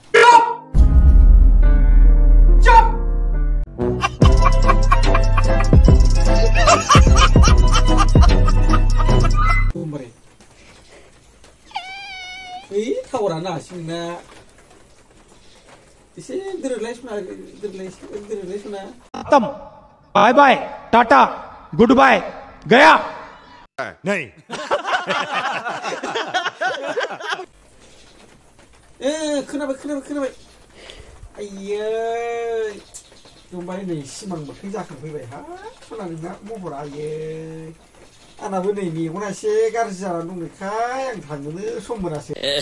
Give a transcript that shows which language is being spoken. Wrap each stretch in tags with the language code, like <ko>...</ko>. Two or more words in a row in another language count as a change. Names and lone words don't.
<brx>एकदमबारे टावारा नाङासै नोंना इसे दोरोदलाय सना</brx> <hi>खत्म</hi> <en>bye bye</en> <hi>टाटा</hi> <en>good bye</en> <hi>गया नहीं</hi> <brx>खोनाबाय आयै एकदमबारे नै सिमां मोगथां जाखांफैबाय हा सना नोंना महरा आयै आंनाबो नै मेगना एसे गाज्रि जानानै दंनायखाय आं थांनोनो सम मोनासै</brx>